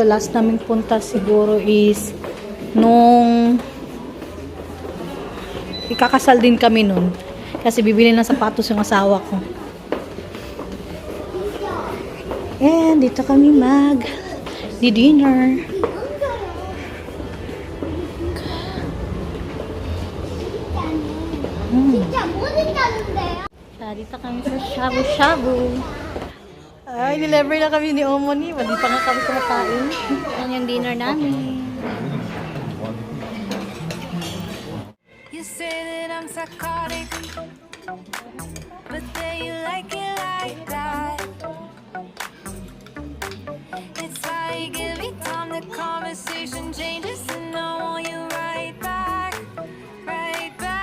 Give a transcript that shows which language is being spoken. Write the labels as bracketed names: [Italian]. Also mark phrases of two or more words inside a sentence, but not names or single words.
[Filipino] Last naming punta siguro is nung ikakasal din kami nun. Kasi bibili ng sapatos yung asawa ko. And dito kami di dinner. [Korean] 진짜 못 있다는데요? [Filipino] Sa dito kami sa shabu-shabu. Ay, nilever na kami ni Omoni. Hindi pa nga kami kumakain. Yan yung dinner namin. [English] You say that I'm psychotic, but then you like it like that. It's like every time the conversation changes, and I want you right back, right back.